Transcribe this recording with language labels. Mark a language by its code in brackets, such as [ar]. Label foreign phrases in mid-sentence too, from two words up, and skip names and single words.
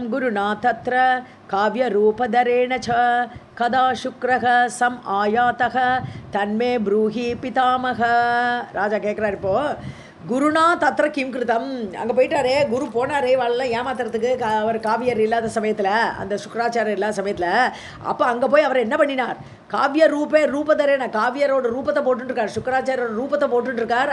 [sa] गुरुना तत्र काव्यरूपधरेण च कदा शुक्रः सम् आयातः तन्मे ब्रूहि पितामह. [ta] ராஜா கேட்குறாரு, இப்போ [sa] गुरुणा तत्र किं कृतम्, [ta] அங்கே போயிட்டாரே குரு போனாரே வாழலாம் ஏமாத்துறதுக்கு, அவர் காவியர் இல்லாத சமயத்தில், அந்த சுக்கராச்சாரியர் இல்லாத சமயத்தில். அப்போ அங்கே போய் அவர் என்ன பண்ணினார்? [sa] काव्य रूपधरेण, [ta] காவியரோட ரூபத்தை போட்டுருக்கார், சுக்கராச்சாரியோட ரூபத்தை போட்டுருக்கார்.